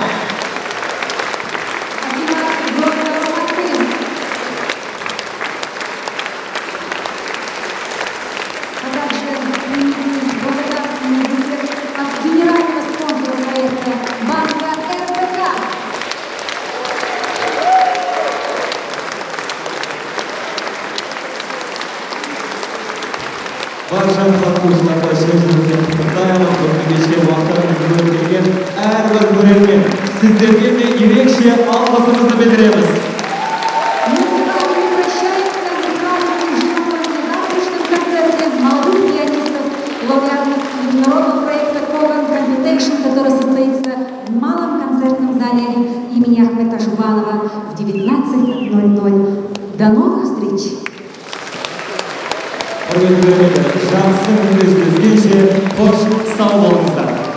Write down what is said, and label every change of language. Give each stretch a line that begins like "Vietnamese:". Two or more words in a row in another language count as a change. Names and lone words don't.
Russian: А также благодарственный букет от генерального спонсора проекта банка РБК.
Kazakh: Барша қатысушыларға шын жүректен құттықтаймын. Бүгінгі кешке уақыттарыңызды бөліп келген әрбір көрермен, сіздерге де ерекше алғысымызды білдіреміз.
Russian: Мы с вами не прощаемся, мы с вами ждем на завтрашнем концерте молодых пианистов, лауреатов международного проекта Kogan Computation, который состоится в малом концертном зале имени Ахмета Жубанова в 19:00. До новых встреч!
Kazakh: Құрметті көрермендер, жақсы күндер жүздескенше қош сау болыңыздар.